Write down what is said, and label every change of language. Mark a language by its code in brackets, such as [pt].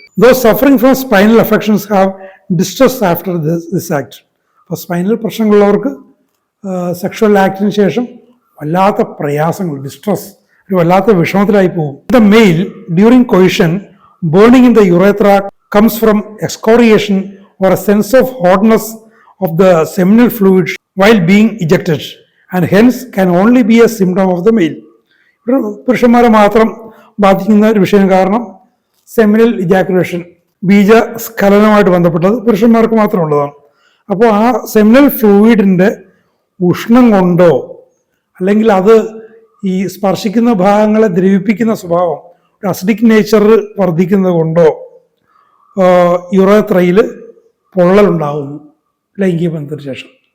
[en] Those suffering from spinal affections have distress after this act. [ml] അപ്പോൾ spinal പ്രശ്നങ്ങളുള്ളവർക്ക് sexual ആക്ടിന് ശേഷം വല്ലാത്ത പ്രയാസങ്ങൾ, ഡിസ്ട്രസ്, ഒരു വല്ലാത്ത വിഷമത്തിലായി പോകും. [en] The male during coition, burning in the urethra comes from excoriation or a sense of hotness of the seminal fluid while being ejected, and hence can only be a symptom of the male. [ml] പുരുഷന്മാരെ മാത്രം ബാധിക്കുന്ന ഒരു വിഷയം, കാരണം seminal ejaculation, ബീജസ്ഖലനമായിട്ട് ബന്ധപ്പെട്ടത് പുരുഷന്മാർക്ക് മാത്രമുള്ളതാണ്. അപ്പോൾ ആ സെമിനൽ ഫ്ലൂയിഡിൻ്റെ ഉഷ്ണം കൊണ്ടോ അല്ലെങ്കിൽ അത് ഈ സ്പർശിക്കുന്ന ഭാഗങ്ങളെ ദ്രവിപ്പിക്കുന്ന സ്വഭാവം, ഒരു അസിഡിക് നേച്ചർ വർദ്ധിക്കുന്നത് കൊണ്ടോ യുറേത്രയിൽ പൊള്ളലുണ്ടാകുന്നു ലൈംഗിക ബന്ധത്തിന് ശേഷം.